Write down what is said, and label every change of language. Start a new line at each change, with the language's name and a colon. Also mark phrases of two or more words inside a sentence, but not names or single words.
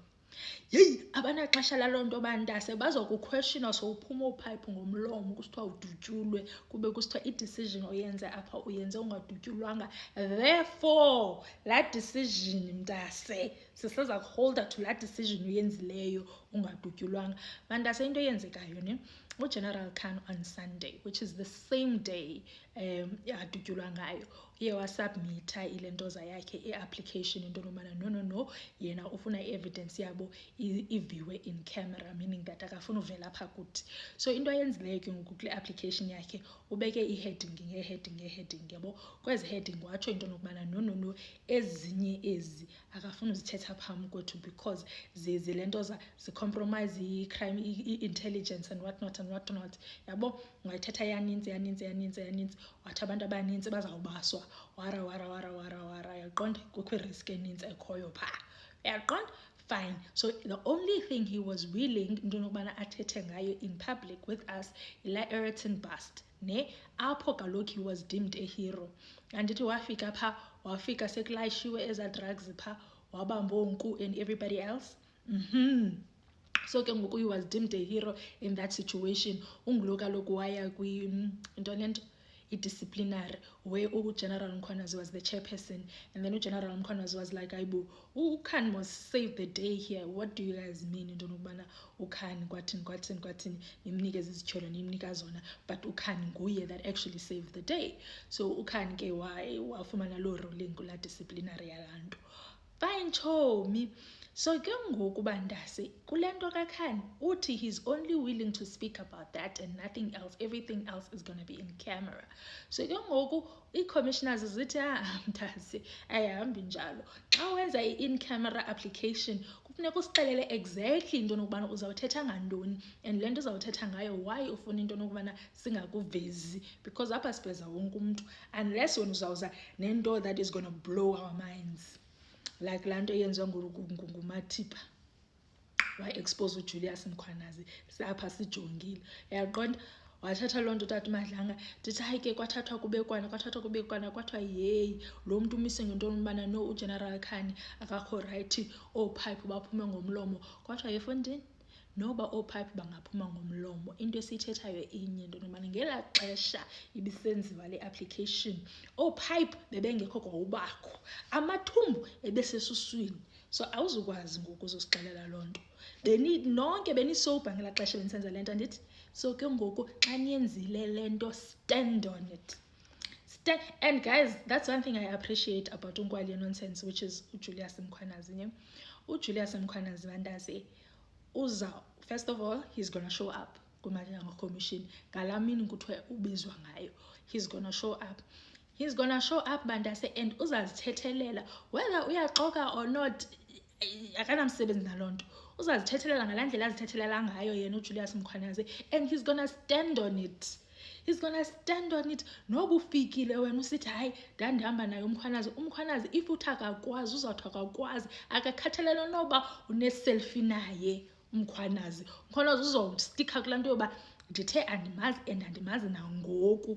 Xhosa: Yeyi abanaxesha laloo nto bantase bazokukhweshina sowuphuma oophayiphi ngomlomo kusithiwa udutyulwe kube kusithiwa i-decision oyenze apha uyenze ungadutyulwanga, therefore laa decision mntase siseza kuholder to laa decision uyenzileyo ungadutyulwanga. Bantase into eyenzekayo ne uGeneral Khan
English: on Sunday, which is the same day
Xhosa: adutyulwa ngayo, uye wasubmitha ile ntoza yakhe i-application into yobana no yena ufuna i-evidence yabo iviwe
English: in camera, meaning that
Xhosa: akafuna uvela apha kuthi. So into ayenzileyo ke ngoku kule application yakhe ubeke i-heading yabo. Kwezi heading watsho into yokubana no ezinye ezi akafuna uzithetha phambi kwethu because zile ntoza zicompromise i-crime i-intelligence
English: and what not
Xhosa: yabo. Ungayithetha yaninzi wathi abantu abanintsi bazawubaswa wara yaqonda kukho i-risk enintsi ekhoyo phaa, yaqonda.
English: Fine. So the only thing he was willing
Xhosa: into yokubana athethe ngayo
English: in public with us ila Ayrton bust
Xhosa: ne apho kaloku
English: he was deemed a hero.
Xhosa: Andithi wafika sekulayishiwe eza drugs phaa wabamba oonku
English: and everybody else. So ke ngoku he was deemed a hero in that situation.
Xhosa: Ungulo kaloku waya into lento i-disciplinary
English: where uGeneral Mkhwanazi was the chairperson, and then uGeneral Mkhwanazi was like, ayibo, uKhan must save the day here. What do you guys mean
Xhosa: into yokubana uKhan kwathini nimnikeza izityholo nimnika zona, but uKhan nguye
English: that actually saved the day.
Xhosa: So uKhan ke wafumana loo ruling kula disciplinary yalaa nto.
English: Fine chomi. So
Xhosa: ke ngoku bantase kule nto kaKhan uthi
English: he's only willing to speak about that and nothing else, everything else is going to be in camera.
Xhosa: So ke ngoku ii-commissioners zithi mntase ayihambi njalo. Xa wenza i-
English: in camera application
Xhosa: kufuneka usixelele exactly into yokubana uzawuthetha ngantoni and le nto uzawuthetha ngayo why ufuna into yokubana singakuvezi, because apha siveza wonke umntu unless wena uzawuza nento
English: that is going to blow our minds.
Xhosa: Like laa nto eyenziwa nguMatipha wa-expose uJulius Mkhwanazi apha sijongile, yaqonda. Wathatha loo nto utata uMadlanga ndithi hayi ke kwathathwa kubekwana kwathiwa yeyi lo mntu umise ngento yobana no uGeneral Khan akakho rayithi, oophayiphi baphume ngomlomo. Kwathiwa yefondini noba oophayiphi bangaphuma ngomlomo into esiyithethayo inye into yobana ngelaa xesha ibisenziwa le application oophayiphi bebengekho kwa ubakho, amathumbu ebesesuswini. So awuzukwazi ngoku uzosixelela loo nto. Nonke benisoba ngelaa xesha benisenza le nto andithi. So ke ngoku xa niyenzile le nto
English: stand on it. And guys, that's one thing I appreciate about uNkwali Nonsense, which is uJulius Mkhwanazi. uJulius Mkhwanazi bantase first of all, he's gonna show up kuMadlanga Commission
Xhosa: ngalaa mini kuthiwa ubizwa ngayo.
English: He's gonna show up bantase and uzazithethelela whether uyaxoka or not.
Xhosa: Akanamsebenzi naloo nto, uzazithethelela ngalaa ndlela azithethelela ngayo yena uJulius Mkhwanazi,
English: and he's gonna stand on it.
Xhosa: Noba ufikile wena usithi hayi ndandihamba naye uMkhwanazi if uthi akakwazi uzawuthi akakwazi, akakhathalele noba une-selfie naye uMkhwanazi uzawustikha kulaa nto yoba ndithe andimazi and andimazi nangoku.